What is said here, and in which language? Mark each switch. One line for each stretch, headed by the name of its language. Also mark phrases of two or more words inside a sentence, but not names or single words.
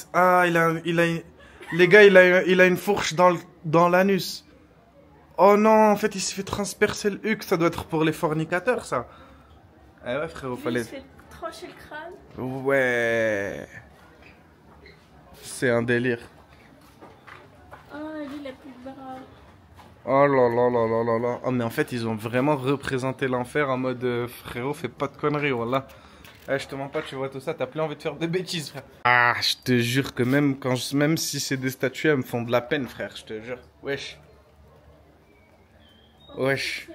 French: Ah, les gars, il a une fourche dans l'anus. Oh non, en fait, il s'est fait transpercer le huc. Ça doit être pour les fornicateurs, ça. Eh ouais, frérot, Lui, fallait... il se fait trancher le crâne. Ouais. C'est un délire. Ah, lui, il a plus de bras. Oh là là là là là là. Oh, mais en fait, ils ont vraiment représenté l'enfer en mode frérot, fais pas de conneries, voilà. Eh, je te mens pas, tu vois tout ça, t'as plus envie de faire de bêtises, frère. Ah, je te jure que même si c'est des statues, elles me font de la peine, frère, je te jure. Wesh. Wesh.